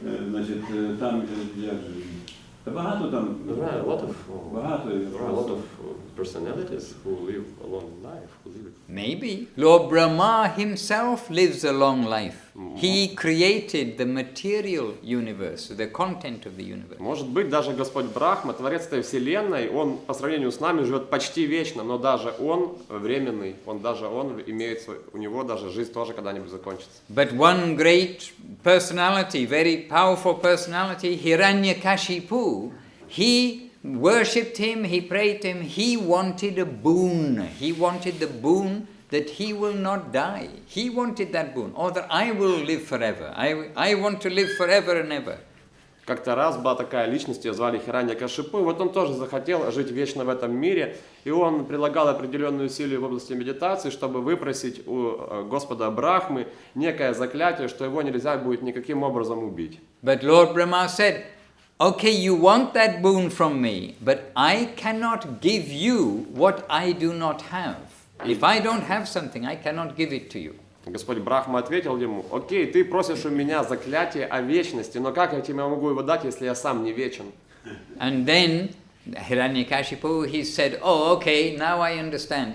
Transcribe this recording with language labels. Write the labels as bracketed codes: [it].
[uk] Значить, там, як же, та багато там, багато. [en] A lot of personalities who live a long life. Maybe. Lord Brahma himself lives a long life. He created the material universe, the content of the universe. [ru] Может быть, даже Господь Брахма, Творец этой Вселенной, Он по сравнению с нами живет почти вечно, но даже Он временный, Он имеет, у Него даже жизнь тоже когда-нибудь закончится. [en] But one great personality, very powerful personality, Hiranyakashipu, he worshipped him, he prayed to him, he wanted a boon. He wanted the boon that he will not die. He wanted that boon, or that I will live forever. I want to live forever and ever. [ru] Как-то раз была такая личность, ее звали Хираньякашипу, и вот он тоже захотел жить вечно в этом мире, и он прилагал определенные усилия в области медитации, чтобы выпросить у Господа Брахмы некое заклятие, что его нельзя будет никаким образом убить. [en] But Lord Brahma said, okay, you want that boon from me, but I cannot give you what I do not have. If I don't have something, I cannot give it to you. [ru] Господь Брахма ответил ему: окей, ты просишь у меня заклятие о вечности, но как я тебе могу его дать, если я сам не вечен? [en] And then Hiranyakashipu, he said, oh, okay, now I understand.